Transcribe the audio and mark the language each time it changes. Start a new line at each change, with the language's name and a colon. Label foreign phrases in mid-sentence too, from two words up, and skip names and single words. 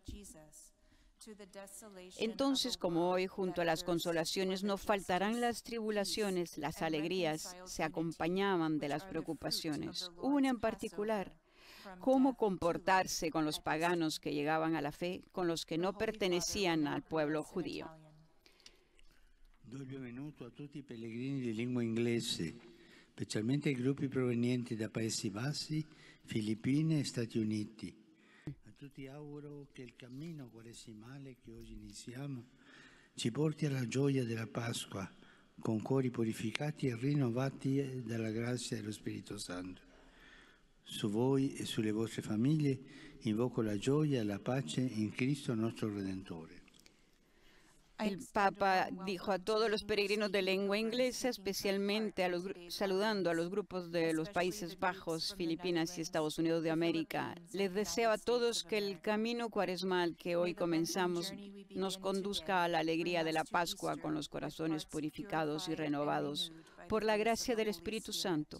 Spanish: Entonces, como hoy, junto a las consolaciones, no faltarán las tribulaciones, las alegrías se acompañaban de las preocupaciones. Una en particular: cómo comportarse con los paganos que llegaban a la fe, con los que no pertenecían al pueblo judío.
Italian: Do il benvenuto a tutti i pellegrini di lingua inglese, specialmente ai gruppi provenienti da Paesi Bassi, Filippine e Stati Uniti. A tutti auguro che il cammino quaresimale che oggi iniziamo ci porti alla gioia della Pasqua, con cuori purificati e rinnovati dalla grazia dello Spirito Santo. Su voi e sulle vostre famiglie invoco la gioia e la pace in Cristo nostro Redentore.
Spanish: El Papa dijo a todos los peregrinos de lengua inglesa, especialmente saludando a los grupos de los Países Bajos, Filipinas y Estados Unidos de América: les deseo a todos que el camino cuaresmal que hoy comenzamos nos conduzca a la alegría de la Pascua, con los corazones purificados y renovados por la gracia del Espíritu Santo.